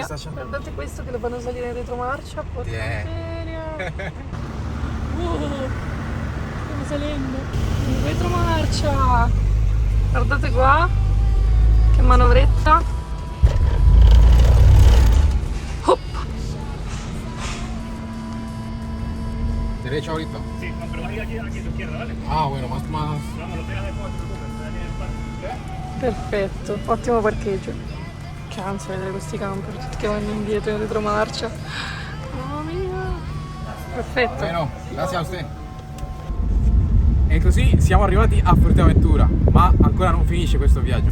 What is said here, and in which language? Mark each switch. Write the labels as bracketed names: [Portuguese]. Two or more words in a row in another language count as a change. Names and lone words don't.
[Italian] Guardate questo che lo fanno salire in retromarcia, porca miseria! Stiamo salendo in retromarcia! Guardate qua, che manovretta! Hop. [Spanish] ¿Te le he hecho ahorita? Sí, no, pero ahí aquí a tu izquierda, ¿vale? Ah, bueno, más. Vamos, lo pegas después, no te preocupes, ahí tienes el parque. [Italian] Perfetto, ottimo parcheggio. Che ansia vedere questi camper tutti che vanno indietro in retromarcia. Mamma mia! Perfetto. [Spanish] Bueno, grazie a usted. [Italian] E così siamo arrivati a Fuerteventura, ma ancora non finisce questo viaggio.